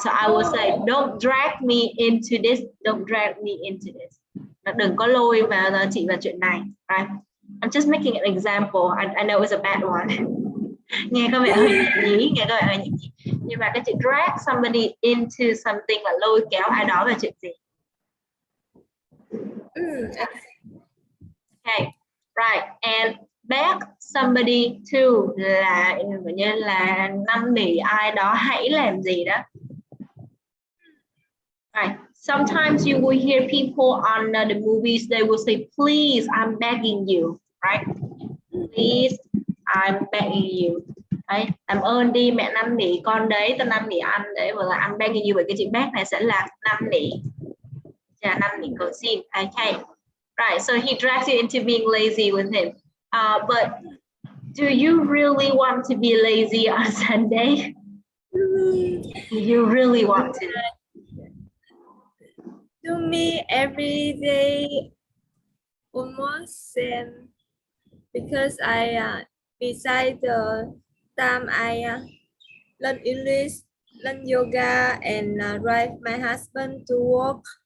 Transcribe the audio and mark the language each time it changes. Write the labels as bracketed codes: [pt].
[en] So I will say, don't drag me into this. Don't drag me into this. [vi] Đừng có lôi vào chị vào chuyện này, right? [en] I'm just making an example. I know it's a bad one. [vi] Nghe có vẻ hơi nhí, nghe có vẻ hơi nhí. Nhưng mà cái chữ [en] drag somebody into something [vi] là lôi kéo ai đó vào chuyện gì. [en] Okay, right. And beg somebody to [vi] là như là năn nỉ ai đó hãy làm gì đó. [en] Right. Sometimes you will hear people on the movies, they will say, please, I'm begging you, right? Please, I'm begging you. [vi] Đấy, làm ơn đi, mẹ năn nỉ con đấy, tao năn nỉ anh đấy, hoặc là [en] I'm begging you, [vi] bởi cái chữ beg này sẽ là năn nỉ. Năn nỉ cầu xin. Okay. [en] Right, so he drags you into being lazy with him. But do you really want to be lazy on Sunday? Do you really want to? To me, every day almost same, because I beside the time I learn English, learn yoga, and drive my husband to work.